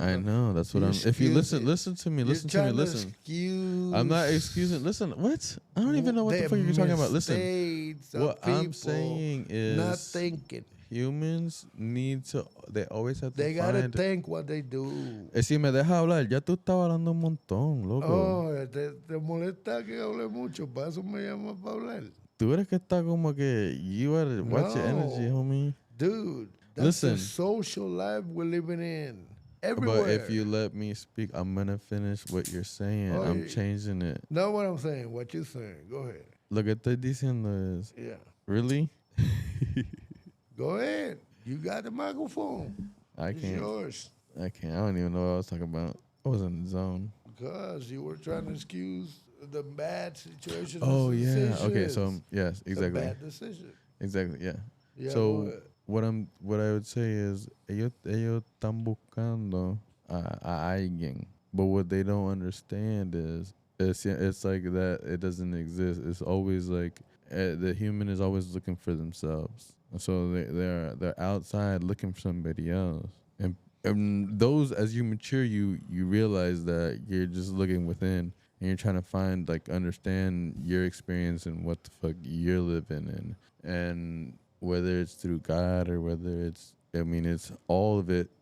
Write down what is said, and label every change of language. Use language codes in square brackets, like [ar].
[en] I know. That's what I'm. If you listen to me. Listen to me. Listen. I'm not excusing. Listen. What? I don't even know what the fuck you're talking about. Listen. What I'm saying is not thinking. Humans need to. They always have to. They gotta think what they do. [es] Si me deja hablar, ya tú estabas hablando un montón, loco. Oh, te molesta que hable mucho, para eso me llamas para hablar. Tú eres que está como que [en] you are watch your energy, homie. Dude, that's the social life we're living in. Everywhere. But if you let me speak, I'm gonna finish what you're saying. I'm changing it. Not what I'm saying. What you're saying. Go ahead. [es] Lo que estoy diciendo es. [en] Yeah. Really? Go ahead. You got the microphone. It's yours. I can't. I don't even know what I was talking about. I was in the zone. Because you were trying to excuse the bad situation. Oh, yeah. Okay, so, yes, exactly. The bad decision. Exactly, yeah. So, what I would say is, [es] ellos están buscando a alguien. [en] But what they don't understand is, it's like that it doesn't exist. It's always like, the human is always looking for themselves. So they're outside looking for somebody else, and those as you mature, you realize that you're just looking within, and you're trying to find understand your experience and what the fuck you're living in, and whether it's through God or whether it's all of it.